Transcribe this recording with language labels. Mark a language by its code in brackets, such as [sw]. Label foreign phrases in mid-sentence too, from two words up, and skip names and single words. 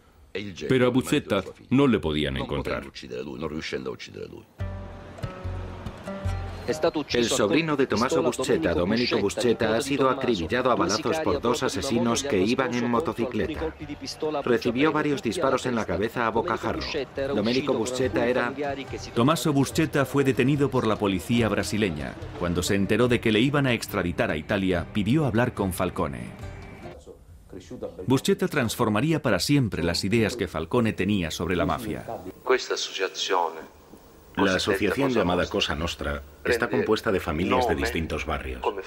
[es] Pero a Buscetta no le podían encontrar. El sobrino de Tommaso Buscetta, Domenico Buscetta, ha sido acribillado a balazos por 2 asesinos que iban en motocicleta. Recibió varios disparos en la cabeza a bocajarro. Domenico Buscetta era... Tommaso Buscetta fue detenido por la policía brasileña. Cuando se enteró de que le iban a extraditar a Italia, pidió hablar con Falcone. Buscetta transformaría para siempre las ideas que Falcone tenía sobre la mafia. La asociación llamada Cosa Nostra está compuesta de familias de distintos barrios.